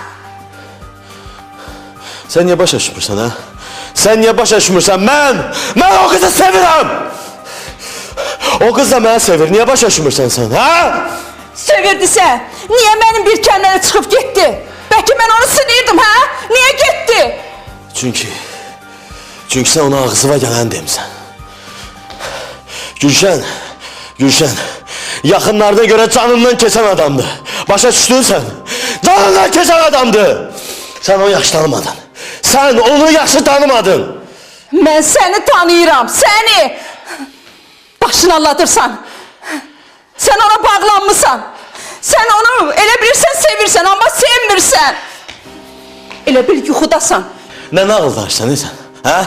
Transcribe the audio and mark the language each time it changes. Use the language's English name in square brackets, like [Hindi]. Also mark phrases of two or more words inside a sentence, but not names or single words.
[Turkish] Sen niye [Azerbaijani] başa düşmürsən ha? [Turkish] Sen niye [Azerbaijani] başa düşmürsən? Mən o kızı sevirəm! O kız da məni sevir, niye başa düşmürsən sen ha? Sevirdisə, niye mənim bir kəndlərə çıxıb getdi? Bəlkə mən onu sinirdim ha? Niye getdi? Çünkü sen ona ağzıva gələn demişsən. [Turkish] Gülşen, yakınlarda göre canından kesen adamdı. [Azerbaijani] Başa düştün sen. [Turkish] Canından kesen adamdı. [Azerbaijani] Sen onu yaxşı tanımadın. Sen onu yaxşı tanımadın. Mən səni tanıyıram, səni. Başını alladırsan. Sen ona bağlanmışsan. Sen onu elə bilirsən sevirsən, amma sevmirsən. Elə bil yuxudasan. Ne nağıl danışsan sen? Ha?